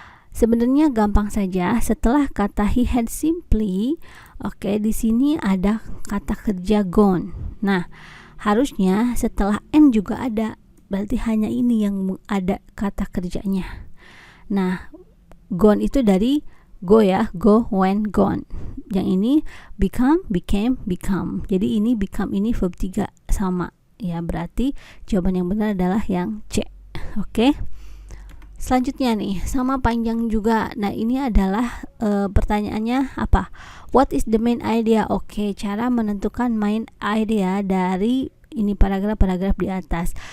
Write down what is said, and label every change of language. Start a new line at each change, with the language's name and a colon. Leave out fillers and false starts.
Indonesian: Sebenarnya gampang saja. Setelah kata
English: he had simply,
Indonesian: oke, di sini ada kata kerja gone. Nah, harusnya setelah N juga ada. Berarti hanya ini yang ada kata kerjanya. Nah, gone itu dari go ya, go, went, gone. Yang ini become, became, become. Jadi ini become ini verb 3 sama. Ya, berarti jawaban yang benar adalah yang C. Oke. Selanjutnya nih, sama panjang juga. Nah, ini adalah pertanyaannya apa?
English: What is the main idea?
Indonesian: Oke, cara menentukan main idea dari ini paragraf-paragraf di atas.